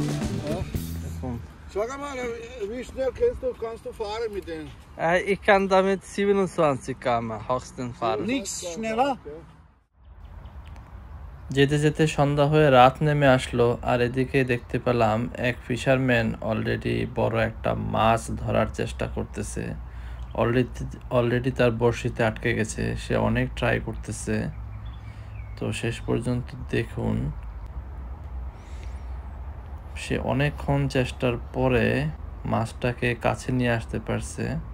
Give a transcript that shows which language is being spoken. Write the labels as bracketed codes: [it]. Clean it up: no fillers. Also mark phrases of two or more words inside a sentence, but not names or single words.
[de] Sag mal, wie schnell kannst du fahren mit denen? Ich kann damit 27 km höchstens fahren. Nichts schneller? [bn] যেতে যেতে সন্ধ্যা হয়ে রাত নেমে আসলো, আর এদিকে দেখতে পেলাম এক [en] fisherman already [bn] বড় একটা মাছ ধরার চেষ্টা করতেছে। অলরেডি তার বড়শিতে আটকে গেছে, সে অনেক ট্রাই করতেছে। তো শেষ পর্যন্ত দেখুন, সে অনেকক্ষণ চেষ্টার পরে মাছটাকে কাছে নিয়ে আসতে পারছে।